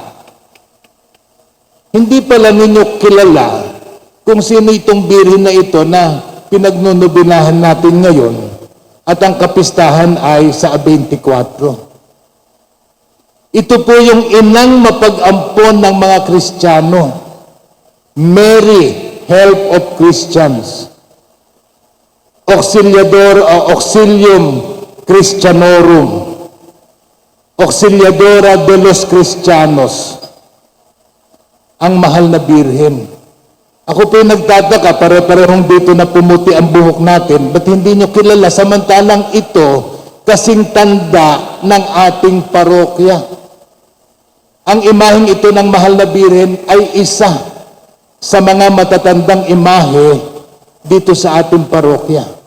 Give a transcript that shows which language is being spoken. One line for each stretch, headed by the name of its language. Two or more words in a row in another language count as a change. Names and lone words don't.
Filipino: Hindi pala ninyo kilala kung sino itong birhen na ito na pinagnunubinahan natin ngayon at ang kapistahan ay sa 24. Ito po yung inang mapag-ampon ng mga Kristiyano.
English: Mary, Help of Christians.
Latin: Auxilium Christianorum.
Spanish: Auxiliadora de los Cristianos.
Filipino: Ang mahal na birhen. Ako po yung nagtataka, pare-parehong dito na pumuti ang buhok natin, ba't hindi nyo kilala samantalang ito kasing tanda ng ating parokya? Ang imaheng ito ng mahal na birhen ay isa sa mga matatandang imahe dito sa ating parokya.